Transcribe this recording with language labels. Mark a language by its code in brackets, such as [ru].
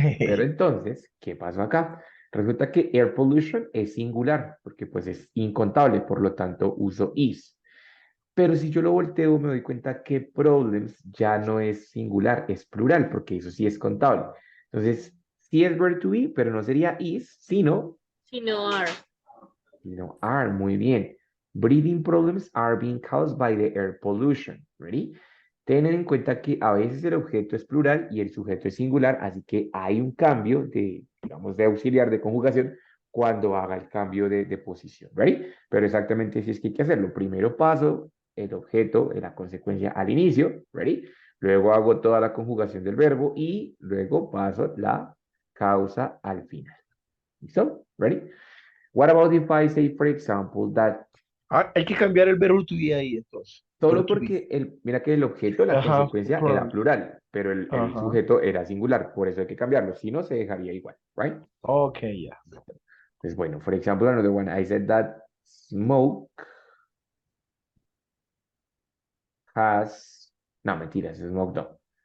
[es] Pero entonces, ¿qué pasó acá? Resulta que air pollution es singular, porque pues es incontable, por lo tanto uso is. Pero si yo lo volteo, me doy cuenta que problems ya no es singular, es plural, porque eso sí es contable. Entonces, sí es verb to be, pero no sería is, sino [en] Are. [es] are. Muy bien. [en] Breathing problems are being caused by the air pollution. Ready? [es] Tengan en cuenta que a veces el objeto es plural y el sujeto es singular, así que hay un cambio de, digamos, de auxiliar de conjugación cuando haga el cambio de posición. ¿Ready? Pero exactamente así es que hay que hacerlo. Primero paso el objeto, la consecuencia al inicio. ¿Ready? Luego hago toda la conjugación del verbo y luego paso la causa al final. ¿Listo? ¿Ready? [en] What about if I say, for example, that [es] Hay que cambiar el verbo to be ahí, entonces. solo Verbo to be. porque mira que el objeto, la Ajá, consecuencia era plural. plural, pero el Ajá. sujeto era singular, por eso hay que cambiarlo, si no se dejaría igual, right? Okay, ya. [en] Entonces, bueno, for example, another one, I said that smoke has, [es] no, mentiras, [en] smoke no.